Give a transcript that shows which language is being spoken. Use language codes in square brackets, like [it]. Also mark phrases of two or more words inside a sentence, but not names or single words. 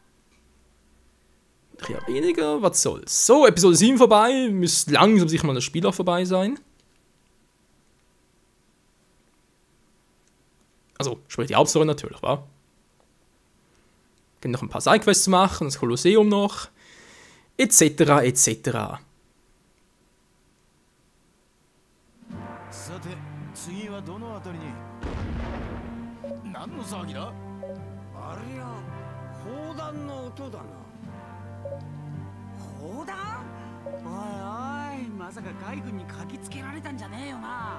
[de] Ja, weniger, was soll's. So, Episode 7 vorbei. Müsste langsam sicher mal das Spiel auch vorbei sein. Also, sprich die Hauptstory natürlich, wa? Können noch ein paar Sidequests machen, das Kolosseum noch. Etc. etc. [ja] さて、次はどのあたりに。何の騒ぎだ。ありゃ、砲弾の音だな。砲弾？おいおい、まさか海軍にかきつけられたんじゃねえよな。